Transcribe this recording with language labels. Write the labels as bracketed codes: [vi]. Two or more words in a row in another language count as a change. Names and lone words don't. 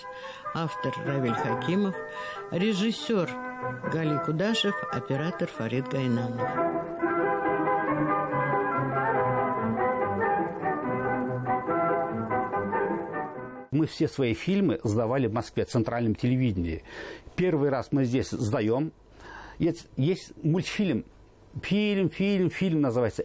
[ru] Автор Равиль Хакимов, режиссер Гали Кудашев, оператор Фарид Гайнанов. Мы все свои фильмы сдавали в Москве, в центральном телевидении. Первый раз мы здесь сдаем. Есть мультфильм, фильм называется.